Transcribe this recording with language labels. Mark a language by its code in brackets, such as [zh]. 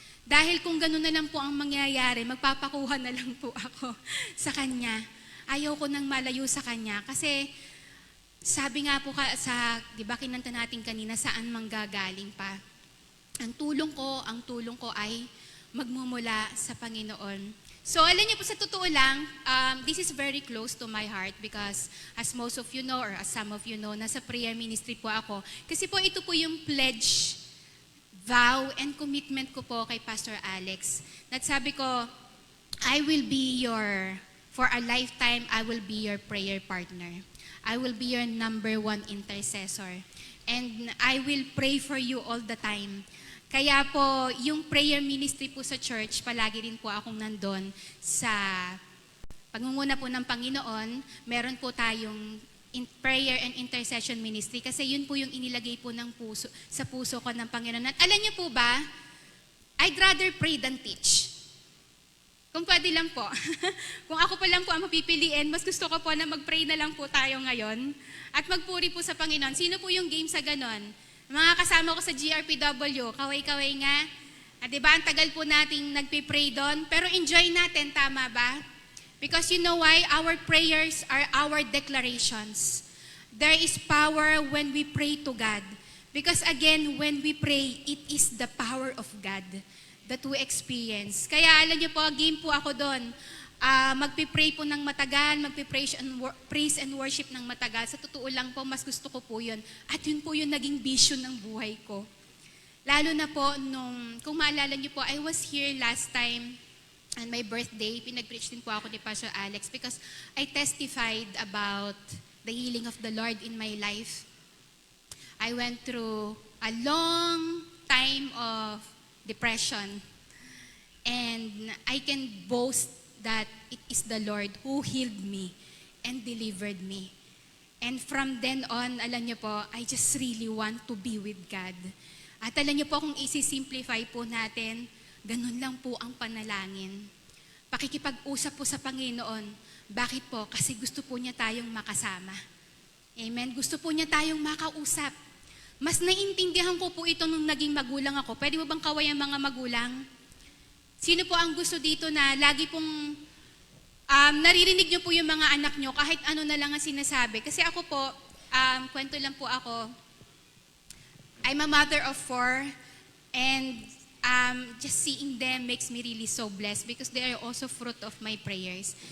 [tl] Dahil kung gano'n na lang po ang mangyayari, magpapakuha na lang po ako sa Kanya. Ayaw ko nang malayo sa Kanya. Kasi sabi nga po di ba kinanta natin kanina, saan manggagaling pa? Ang tulong ko ay magmumula sa Panginoon. [en] So, [tl] alam niyo po, sa totoo lang, [en] this is very close to my heart because as most of you know, or as some of you know, [tl] nasa prayer ministry po ako. Kasi po, ito po yung pledge, vow, and commitment ko po kay Pastor Alex. At sabi ko, [en] I will be for a lifetime, I will be your prayer partner. I will be your number one intercessor. And I will pray for you all the time. [tl] Kaya po, yung prayer ministry po sa church, palagi rin po akong nandun sa pangunguna po ng Panginoon. Meron po tayong prayer and intercession ministry kasi yun po yung inilagay po ng sa puso ko ng Panginoon. At alam niyo po ba, [en] I'd rather pray than teach. [tl] Kung pwede lang po. Kung ako pa lang po ang mapipiliin, mas gusto ko po na mag-pray na lang po tayo ngayon at magpuri po sa Panginoon. Sino po yung game sa ganon? Mga kasama ko sa GRPW, kaway-kaway nga. At diba, ang tagal po nating nagpipray doon. Pero enjoy natin, tama ba? [en] Because you know why? Our prayers are our declarations. There is power when we pray to God. Because again, when we pray, it is the power of God that we experience. [tl] Kaya alam niyo po, game po ako doon. Magpipray po ng matagal, praise and worship ng matagal. Sa totoo lang po, mas gusto ko po yun. At yun po yung naging vision ng buhay ko. Lalo na po kung maalala niyo po, [en] I was here last time on my birthday. [tl] Pinag-preach din po ako ni Pastor Alex [en] because I testified about the healing of the Lord in my life. I went through a long time of depression. And I can boast that it is the Lord who healed me and delivered me. And from then on, [tl] alam niyo po, [en] I just really want to be with God. [tl] At alam niyo po, kung isi-simplify po natin, ganun lang po ang panalangin. Pakikipag-usap po sa Panginoon. Bakit po? Kasi gusto po niya tayong makasama. Amen? Gusto po niya tayong makausap. Mas naiintindihan ko po ito nung naging magulang ako. Pwede mo bang kaway ang mga magulang? Sino po ang gusto dito na lagi pong naririnig niyo po yung mga anak niyo kahit ano na lang ang sinasabi? Kasi ako po, kwento lang po ako. [en] I'm a mother of 4 and just seeing them makes me really so blessed because they are also fruit of my prayers.